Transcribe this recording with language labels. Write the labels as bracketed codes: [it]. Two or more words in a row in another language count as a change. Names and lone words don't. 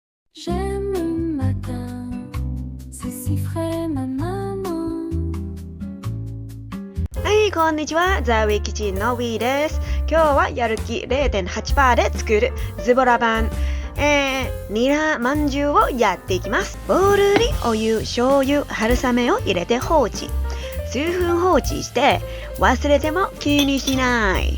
[fr] J'aime le matin, c'est si frais ma maman. [ja] はい、こんにちは。ザ・ウィキチンのウィーです。今日はやる気 0.8% で作るズボラ版、ニラまんじゅうをやっていきます。ボウルにお湯、醤油、春雨を入れて放置。数分放置して忘れても気にしない。